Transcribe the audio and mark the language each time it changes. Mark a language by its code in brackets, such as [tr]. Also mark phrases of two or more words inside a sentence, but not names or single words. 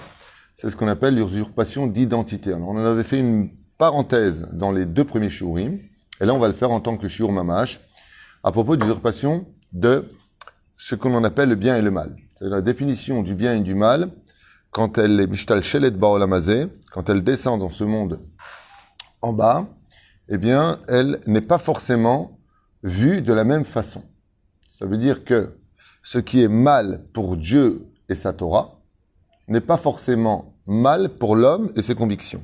[fr] C'est ce qu'on appelle l'usurpation d'identité. Alors, on en avait fait une parenthèse dans les 2 premiers shiurim, et là on va le faire en tant que [he] שיעור ממש, [fr] à propos d'usurpation de ce que l'on appelle le bien et le mal. C'est la définition du bien et du mal, quand elle est [he] משתלשלת בעולם הזה, [fr] quand elle descend dans ce monde en bas, eh bien, elle n'est pas forcément vue de la même façon. Ça veut dire que ce qui est mal pour Dieu et sa Torah n'est pas forcément mal pour l'homme et ses convictions.